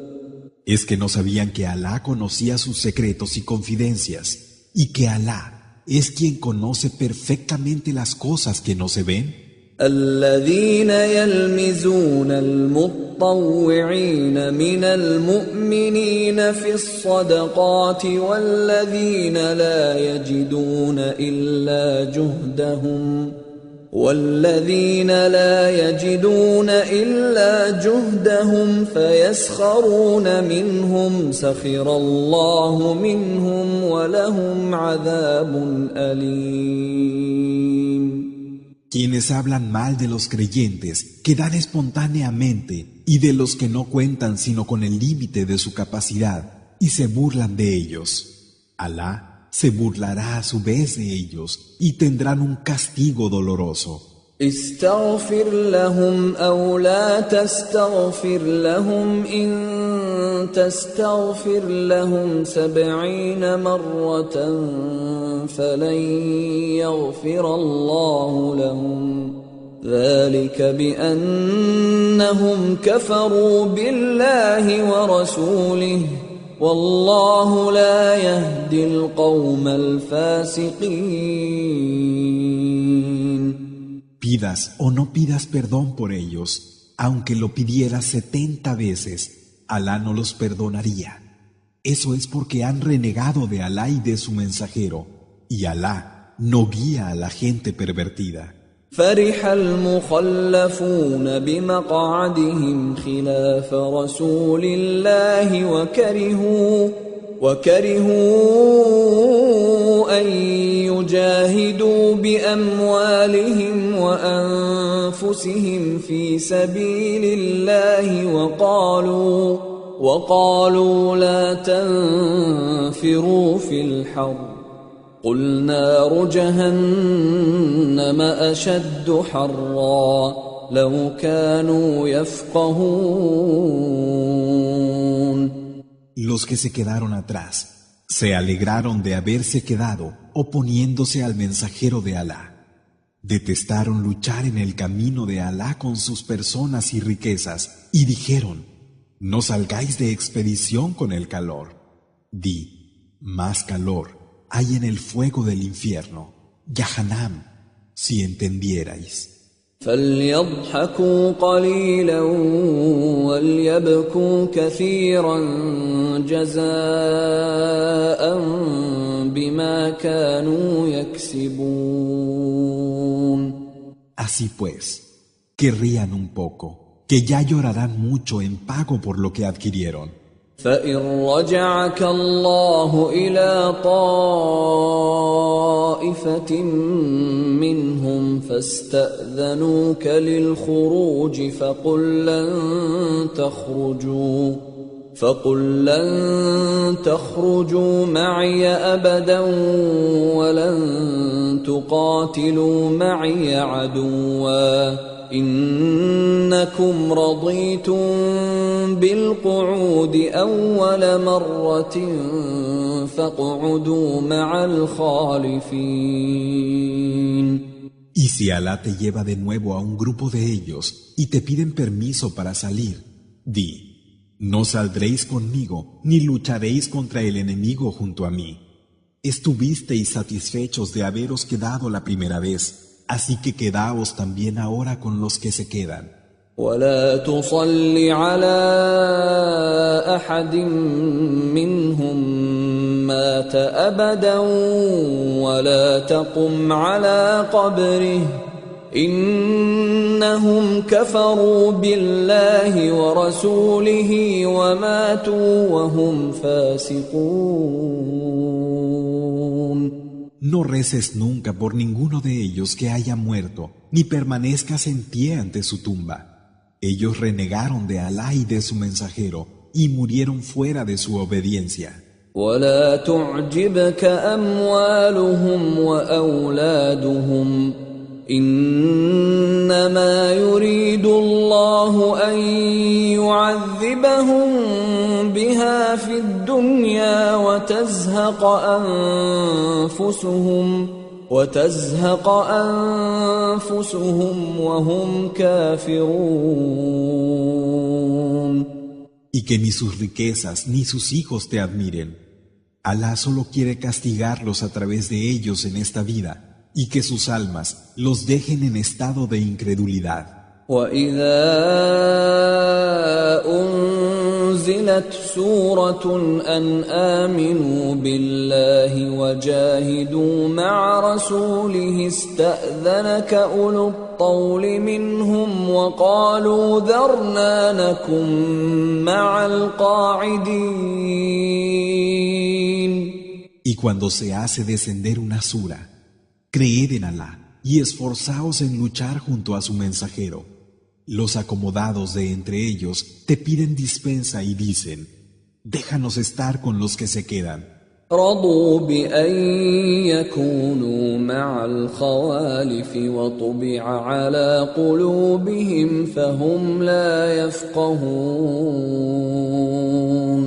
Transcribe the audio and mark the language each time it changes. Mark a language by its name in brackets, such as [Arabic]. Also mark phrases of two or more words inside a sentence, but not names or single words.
[Spanish] ¿Es que no sabían que Alá conocía sus secretos y confidencias, y que Alá es quien conoce perfectamente las cosas que no se ven? [Arabic] الذين يلمزون المطوعين من المؤمنين في الصدقات والذين لا يجدون إلا جهدهم فيسخرون منهم سخر الله منهم ولهم عذاب أليم. [Spanish] Quienes hablan mal de los creyentes, que dan espontáneamente, y de los que no cuentan sino con el límite de su capacidad, y se burlan de ellos. Alá se burlará a su vez de ellos, y tendrán un castigo doloroso. [Arabic] استغفر لهم أو لا تستغفر لهم إن تستغفر لهم 70 مرة فلن يغفر الله لهم ذلك بأنهم كفروا بالله ورسوله والله لا يهدي القوم الفاسقين. [Spanish] Pidas o no pidas perdón por ellos, aunque lo pidieras 70 veces, Alá no los perdonaría. Eso es porque han renegado de Alá y de su mensajero, y Alá no guía a la gente pervertida. [Arabic] فرح المخلفون بمقعدهم خلاف رسول الله وكرهوا أن يجاهدوا بأموالهم وأنفسهم في سبيل الله وقالوا لا تنفروا في الحر قل نار جهنم أشد حرا لو كانوا يفقهون. [Spanish] Los que se quedaron atrás se alegraron de haberse quedado oponiéndose al mensajero de Alá. Detestaron luchar en el camino de Alá con sus personas y riquezas y dijeron: no salgáis de expedición con el calor. Di: más calor hay en el fuego del infierno, Yahanam, si entendierais. [Arabic] فليضحكوا قليلا وليبكوا كثيرا جزاء بما كانوا يكسبون. [Spanish] Así pues, que rían un poco, que ya llorarán mucho en pago por lo que adquirieron. [Arabic] فإن رجعك الله إلى طائفة منهم فاستأذنوك للخروج فقل لن تخرجوا معي أبدا ولن تقاتلوا معي عدوا إنكم رضيتم بالقعود أول مرة فاقعدوا مع الخالفين. [Spanish] Y si Alá te lleva de nuevo a un grupo de ellos y te piden permiso para salir, di: no saldréis conmigo ni lucharéis contra el enemigo junto a mí. Estuvisteis satisfechos de haberos quedado la primera vez. Así que quedaos también ahora con los que se quedan. [Arabic] ولا تصل على أحد منهم مات أبدا ولا تقم على قبره إنهم كفروا بالله ورسوله وماتوا وهم فاسقون. [Spanish] No reces nunca por ninguno de ellos que haya muerto, ni permanezcas en pie ante su tumba. Ellos renegaron de Alá y de su mensajero, y murieron fuera de su obediencia. [Arabic] ولا تعجبك أموالهم وأولادهم إنما يريد الله أن يعذبهم بها في الدنيا وتزهق أنفسهم وهم كافرون. [Spanish] Y que ni sus riquezas ni sus hijos te admiren. Alá solo quiere castigarlos a través de ellos en esta vida y que sus almas los dejen en estado de incredulidad. [Arabic] وَإِذَا أُنزِلَتْ سُورَةٌ أَنْ آمِنُوا بِاللَّهِ وَجَاهِدُوا مَعَ رَسُولِهِ اسْتَأْذَنَكَ أُولُو الطَّوْلِ مِنْهُمْ وَقَالُوا ذَرْنَا نَكُنْ مَعَ الْقَاعِدِينَ. [Spanish] Y cuando se hace descender una sura, creed en Alá y esforzaos en luchar junto a su mensajero. Los acomodados de entre ellos te piden dispensa y dicen: déjanos estar con los que se quedan. [Arabic] رضوا بأن يكونوا مع الخوالف وطبع على قلوبهم فهم لا يفقهون.